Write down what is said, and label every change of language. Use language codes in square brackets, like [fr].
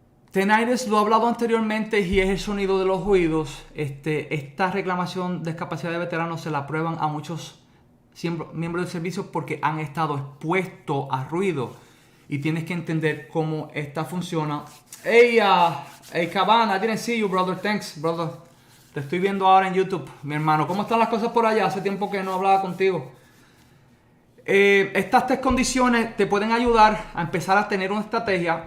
[es] Tinnitus lo he hablado anteriormente y es el sonido de los oídos. Esta reclamación de discapacidad de veteranos se la prueban a muchos miembros del servicio porque han estado expuestos a ruido y tienes que entender cómo esta funciona. [en] Hey Cabana, I didn't see you, brother. Thanks, brother. [es] Te estoy viendo ahora en YouTube, mi hermano. ¿Cómo están las cosas por allá? Hace tiempo que no hablaba contigo. Estas 3 condiciones te pueden ayudar a empezar a tener una estrategia.